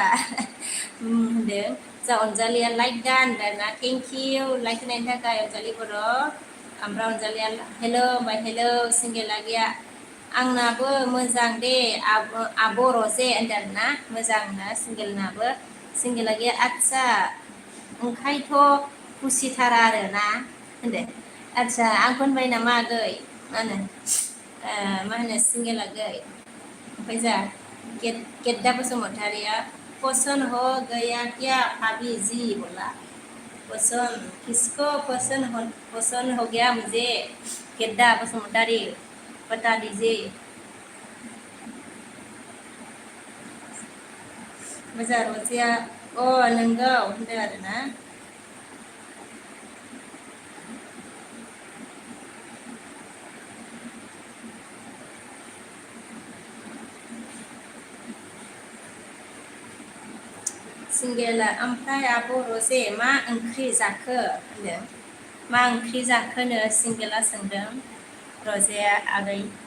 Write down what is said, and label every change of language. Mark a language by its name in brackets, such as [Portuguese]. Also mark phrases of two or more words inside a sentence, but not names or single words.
[Bodo] होनदों जा अनजालिया लाइक दा होनदों ना [English] thank you [Bodo] लाइक होनायनि थाखाय अनजालि बर' ओमफ्राय अनजालिया हेलौ होनबाय हेलौ सिंगेल आगैया आंनाबो मोजां दे आब' रजे होनदों ना मोजां ना सिंगेल आगैया आदसा ओंखायनोथ' खुसिथारा आरोना होनदो आदसा आंखौ होनबाय नामा आगै मा होनो सिंगेल आगै ओमफ्राय जा गेद्दा बसुमतारिया [Hindi] पसन्द हो गया क्या भाभी जी बोला पसंद हो गया मुझे गेद्दा बसुमतारी बता दीजिए [Bodo] मोजां रजिया नोंगौ होनदों आरोना सिंगेला ओमफ्राय आब' रजे मा ओंख्रि जाखो होनदों मा ओंख्रि जाखोनो सिंगेला सोंदों रजेया आगै